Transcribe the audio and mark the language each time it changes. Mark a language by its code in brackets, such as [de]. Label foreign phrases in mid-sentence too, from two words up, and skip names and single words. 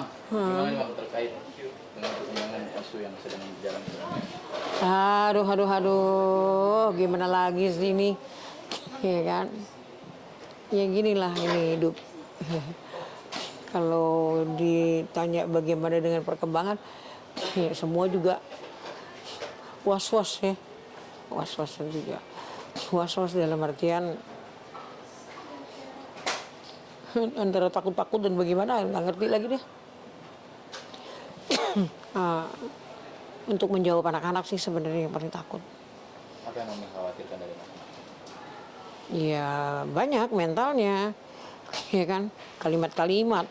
[id] Gimana nih, Mam, terkait dengan perkembangan isu yang sedang berjalan sekarang? Aduh, gimana lagi sih ini? Ya kan? Ya ginilah ini hidup. Kalau ditanya bagaimana dengan perkembangan, ya semua juga was-was ya. Was-was juga. Was-was dalam artian antara takut-takut dan bagaimana, nggak ngerti lagi deh. Untuk menjawab anak-anak sih sebenarnya yang paling takut. Apa yang mengkhawatirkan dari anak? Ya banyak mentalnya, ya kan, kalimat-kalimat.